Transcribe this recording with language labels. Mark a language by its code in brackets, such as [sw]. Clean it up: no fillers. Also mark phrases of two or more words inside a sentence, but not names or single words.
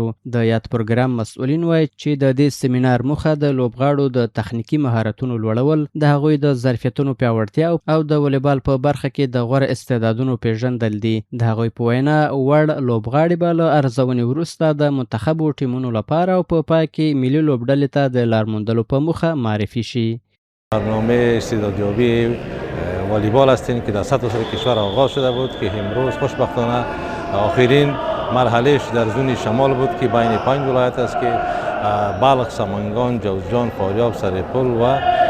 [ps] د یاد پروګرام مسؤلین وایي چې د دې سیمینار موخه د لوبغاړو د تخنیکي مهارتونو لوړول، د هغوی د ظرفیتونو پیاوړتیا او د والیبال په برخه کې د غوره استعدادونو پیژندل دي. د هغوی په وینا وړ لوبغاړي به له ارزونې وروسته د منتخبو ټیمونو لپاره او په پای کې ملي لوبډلې ته د لار موندلو په موخه معرفی شي. [fa] برنامه استعدادیابی والیبال هستیم که در سطح کشور آغاز شده بود که امروز خوشبختانه آخرین مرحلهش در زون شمال بود که بین 5 ولایت است که بلخ، سمنگان، جوزجان، فاریاب، سرپل و